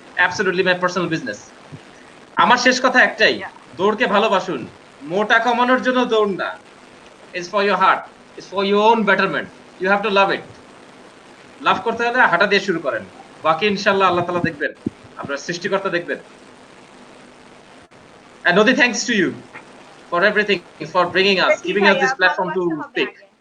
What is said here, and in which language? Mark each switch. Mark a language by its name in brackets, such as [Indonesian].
[English] Absolutely my personal business. [Bangla] আমার শেষ কথা একটাই, দৌড়কে ভালোবাসুন। মোটা কমানোর জন্য দৌড় না। [English] It's for your heart. It's for your own betterment. You have to love it. [Bangla] লাভ করতে হলে হাঁটা দিয়ে শুরু করেন, বাকি ইনশাআল্লাহ আল্লাহ তাআলা দেখবেন, আপনার সৃষ্টিকর্তা দেখবেন। [English] And Nodi, thanks to you for everything, for bringing us, giving us this platform to speak.